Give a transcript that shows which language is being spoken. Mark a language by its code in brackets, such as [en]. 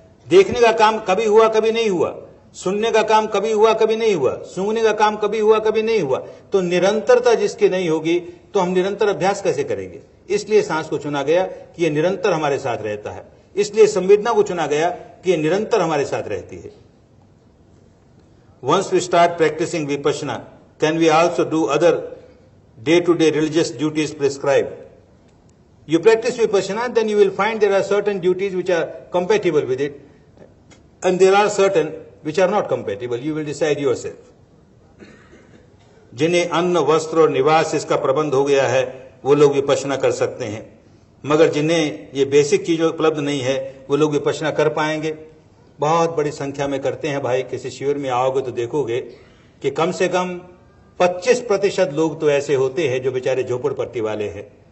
[hi] देखने का काम कभी हुआ कभी नहीं हुआ, सुनने का काम कभी हुआ कभी नहीं हुआ, सूंघने का काम कभी हुआ कभी नहीं हुआ। तो निरंतरता जिसकी नहीं होगी तो हम निरंतर अभ्यास कैसे करेंगे? इसलिए सांस को चुना गया कि यह निरंतर हमारे साथ रहता है। इसलिए संवेदना को चुना गया कि यह निरंतर हमारे साथ रहती है। [en] Once we start practicing vipassana, can we also do other day-to-day religious duties prescribed? You practice vipassana, then you will find there are certain duties which are compatible with it, and there are certain which are not compatible. You will decide yourself. [hi] जिन्हें अन्न, वस्त्र और निवास इसका प्रबंध हो गया है वो लोग विपश्यना कर सकते हैं, मगर जिन्हें ये बेसिक चीजें उपलब्ध नहीं है वो लोग विपश्यना कर पाएंगे? बहुत बड़ी संख्या में करते हैं भाई। किसी शिविर में आओगे तो देखोगे कि कम से कम 25% लोग तो ऐसे होते हैं जो बेचारे झोपड़पट्टी वाले हैं।